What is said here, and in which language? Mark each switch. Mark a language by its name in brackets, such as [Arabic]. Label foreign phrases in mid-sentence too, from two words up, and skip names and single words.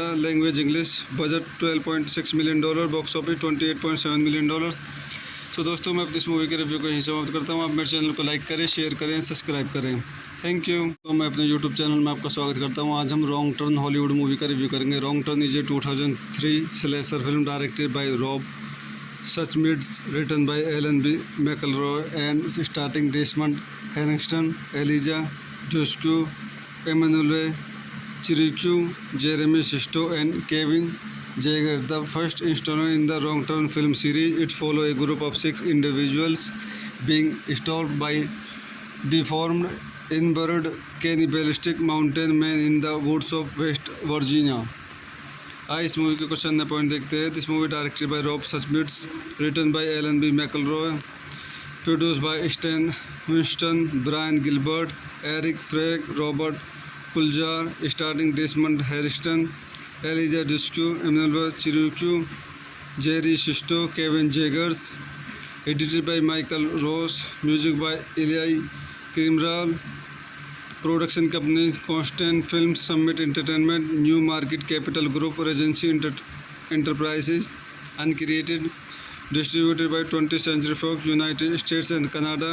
[English] Language English. Budget $12.6 million. Box office $28.7 million. [Hindi] तो दोस्तों, मैं इस मूवी के रिव्यू को यहीं समाप्त करता हूँ. आप मेरे चैनल को लाइक करें, शेयर करें, सब्सक्राइब करें. [English] Thank you. [Hindi] तो मैं अपने यूट्यूब चैनल में आपका स्वागत करता हूँ. आज हम रॉन्ग टर्न हॉलीवुड मूवी का रिव्यू करेंगे. [English] Wrong Turn is a 2003 slasher film directed by Rob Schmidt, written by Alan B. McElroy and starring Desmond Harrington, Eliza Dushku, Emmanuelle Chriqui, Jeremy Sisto, and Kevin Jaeger. The first installment in the Wrong Turn film series, it follows a group of 6 individuals being stalked by deformed, inbred, cannibalistic mountain men in the woods of West Virginia. [Hindi] आइए इस मूवी के क्वेश्चन ने पॉइंट देखते हैं. [English] This movie directed by Rob Schmidt, written by Alan B. McElroy, produced by Stan Winston, Brian Gilbert, Eric Feig, Robert Kulzer, starring Desmond Harrington, Eliza Dushku, Emmanuelle Chriqui, Jerry Sisto, Kevin Zegers. Edited by Michael Ross, music by Elia Cmiral. Production company Constantin Film, Summit Entertainment, New Market Capital Group, Regency Enterprises, Uncreated. distributed by 20th Century Fox, United States and Canada.